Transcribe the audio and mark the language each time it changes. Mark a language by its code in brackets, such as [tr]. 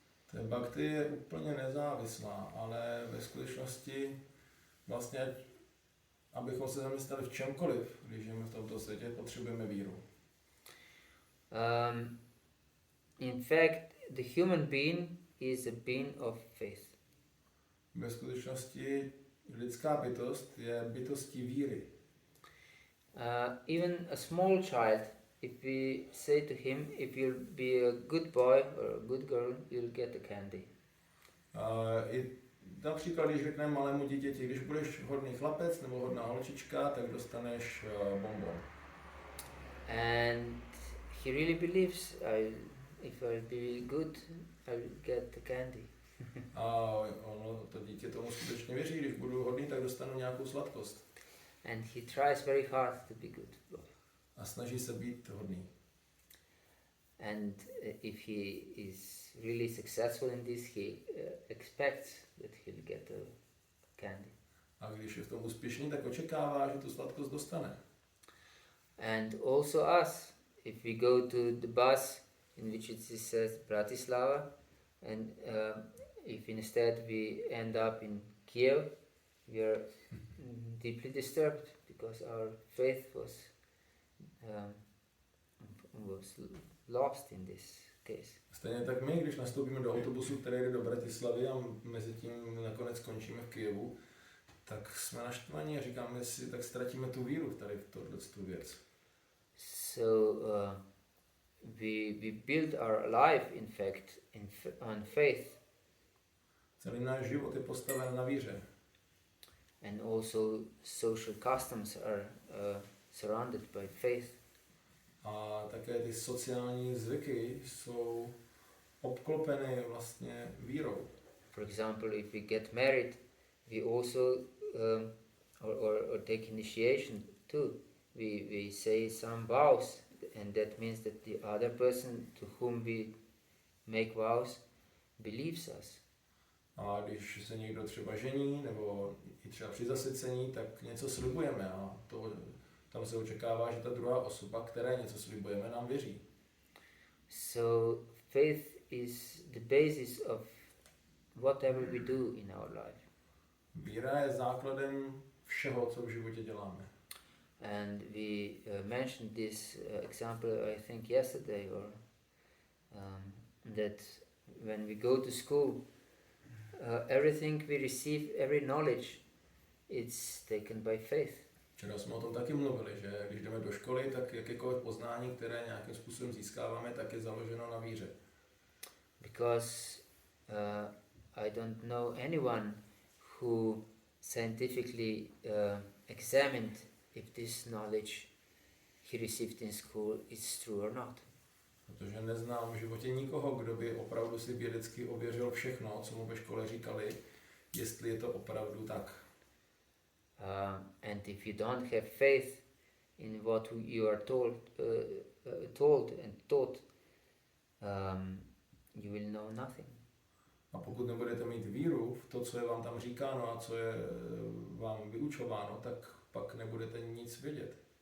[cs] Ten bhakti je úplně nezávislá, ale ve skutečnosti vlastně, abychom se zamysleli v čemkoliv, když žijeme v tomto světě, potřebujeme víru. [en] In fact, the human being is a being of faith. [cs] Ve skutečnosti lidská bytost je bytostí víry. [en] Even a small child, if we say to him, if you'll be a good boy or a good girl, you'll get a candy. [cs] I například, když řekneme malému dítěti, když budeš hodný chlapec nebo hodná holčička, tak dostaneš bonbon. [en] And he really believes, if I'll be good, I'll get the candy. [cs] A to dítě tomu skutečně věří, když budu hodný, tak dostanu nějakou sladkost. [en] And he tries very hard to be good. [cs] A snaží se být hodný. [en] And if he is really successful in this, he expects that he'll get a candy. [cs] A když je v tom úspěšný, tak očekává, že tu sladkost dostane. [en] And also us, if we go to the bus in which it says Bratislava, and if instead we end up in Kiev, we are deeply disturbed because our faith was lost in this case. [cs] Stejně tak my, když nastoupíme do autobusu, který jde do Bratislavy a mezi tím nakonec skončíme v Kijevu, tak jsme naštvaní a říkáme si, tak ztratíme tu víru tady v tu věc. [en] So we build our life, in fact, on faith. [cs] Celý náš život je postaven na víře. [en] And also social customs are surrounded by faith. [cs] A také ty sociální zvyky jsou obklopeny vlastně vírou. [en] For example, if we get married, we also or take initiation too. We say some vows, and that means that the other person to whom we make vows believes us. [cs] A když se někdo třeba žení, nebo i třeba při zasvěcení, tak něco slibujeme a tam se očekává, že ta druhá osoba, které něco slibujeme, nám věří. [en] So faith is the basis of whatever we do in our life. [cs] Víra je základem všeho, co v životě děláme. [en] And we mentioned this example, I think, yesterday, or that when we go to school, everything we receive, every knowledge, it's taken by faith. [cs] Včera jsme o tom taky mluvili, že když jdeme do školy, tak jakékoliv poznání, které nějakým způsobem získáváme, tak je založeno na víře. [en] Because I don't know anyone who scientifically examined if this knowledge he received in school is true or not. [cs] Protože neznám v životě nikoho, kdo by opravdu si vědecky ověřil všechno, co mu ve škole říkali, jestli je to opravdu tak. [en] And if you don't have faith in what you are told and taught, you will know nothing. [cs] A pokud nebudete mít víru v to, co je vám tam říkáno a co je vám vyučováno, tak pak nebudete nic vědět.